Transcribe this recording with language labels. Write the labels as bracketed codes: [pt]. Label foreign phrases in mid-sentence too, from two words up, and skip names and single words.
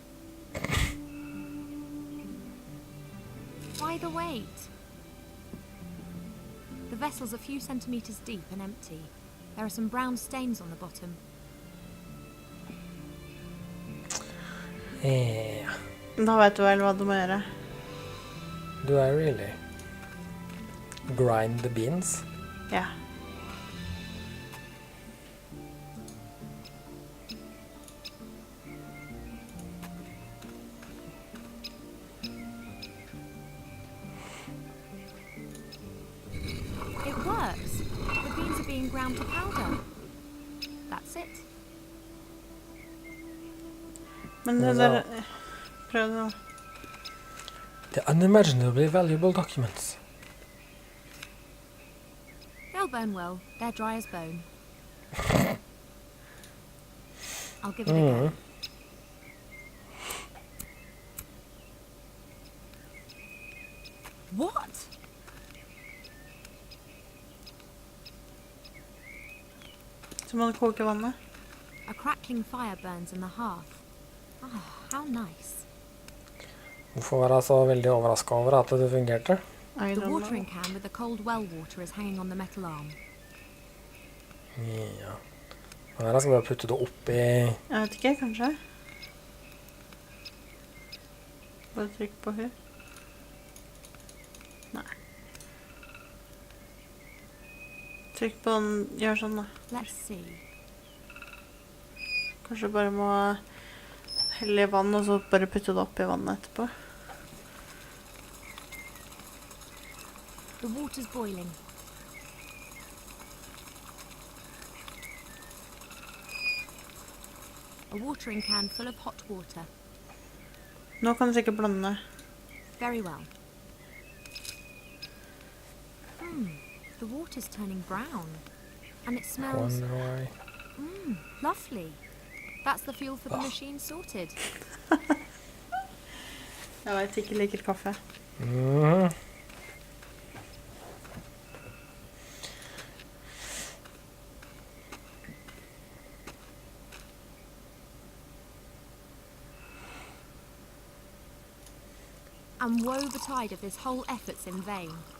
[en] Why the wait? The vessel's a few centimeters deep and empty. There are some brown stains on the bottom. Yeah. [no] Da vet du vel hva du må gjøre. [en] Do I really? Grind the beans? [no] Ja. [en] It works. The beans are being ground to powder. That's it. [no] Men det der... Prøv det nå. [en] The unimaginably valuable documents. They'll burn well. They're dry as bone. I'll give it a go. What? [no] Så må du koke vannet. [en] A crackling fire burns in the hearth. Oh, how nice. [no] Hvorfor var jeg så veldig overrasket over at det fungerte? [en] I The don't watering know. can with the cold well water is hanging on the metal arm. [no] Ja. Men her skal jeg bare putte det opp i... Jeg vet ikke, kanskje. Bare trykk på her. Nei. Trykk på den, gjør sånn da. [en] Let's see. [no] Kanskje bare må helle i vann, og så bare putte det opp i vannet etterpå. [en] The water's boiling. A watering can full of hot water. [no] Nå kan du sikkert blande. [en] Very well. The water's turning brown. And it smells Wonder why. lovely. That's the fuel for the machine sorted. [no] Jeg vet ikke liker kaffe. [en] And woe betide if this whole effort's in vain.